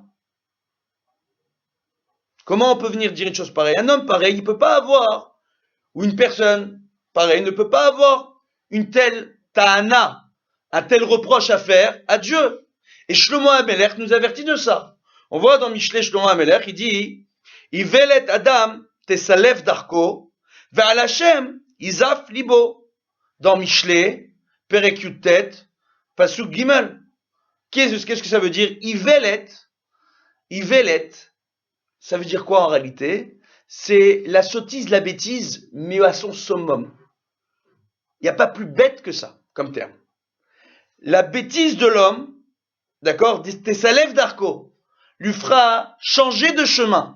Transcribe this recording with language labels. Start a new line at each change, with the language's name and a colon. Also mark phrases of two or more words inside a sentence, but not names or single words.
French: Comment on peut venir dire une chose pareille? Un homme pareil, il ne peut pas avoir, ou une personne pareille ne peut pas avoir une telle ta'ana, un tel reproche à faire à Dieu. Et Shlomo HaMelech nous avertit de ça. On voit dans Mishlé Shlomo HaMelech, il dit,
Hebrew: אולת אדם תסלף דרכו, ועל השם יזעף לבו. Dans משלי, פרק יט, פסוק ג.
French: Qu'est-ce que ça veut dire? Ivelet, ça veut dire quoi en réalité? C'est la sottise, la bêtise, mais à son summum. Il n'y a pas plus bête que ça, comme terme. La bêtise de l'homme, d'accord,
Hebrew: תסלף דרכו,
French: lui fera changer de chemin.